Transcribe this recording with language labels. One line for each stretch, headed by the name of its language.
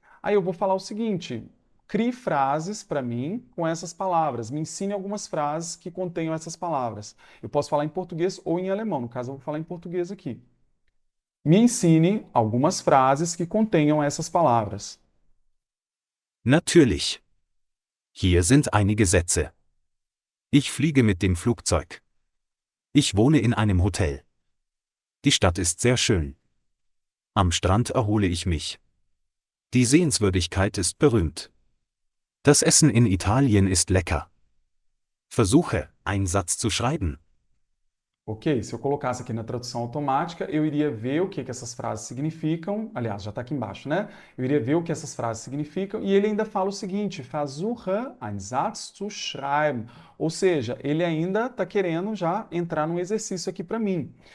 Portuguese: Aí eu vou falar o seguinte, crie frases para mim com essas palavras, me ensine algumas frases que contenham essas palavras. Eu posso falar em português ou em alemão, no caso eu vou falar em português aqui. Me ensine algumas frases que contenham essas palavras.
German: Natürlich. Hier sind einige Sätze. Ich fliege mit dem Flugzeug. Ich wohne in einem Hotel. Die Stadt ist sehr schön. Am Strand erhole ich mich. Die Sehenswürdigkeit ist berühmt. Das Essen in Italien ist lecker. Versuche, einen Satz zu schreiben.
Portuguese: Ok, se eu colocasse aqui na tradução automática, eu iria ver o que essas frases significam. Aliás, já está aqui embaixo, né? Eu iria ver o que essas frases significam. E ele ainda fala o seguinte:
German: Versuche, einen Satz zu schreiben.
Portuguese: Ou seja, ele ainda está querendo já entrar num exercício aqui para mim.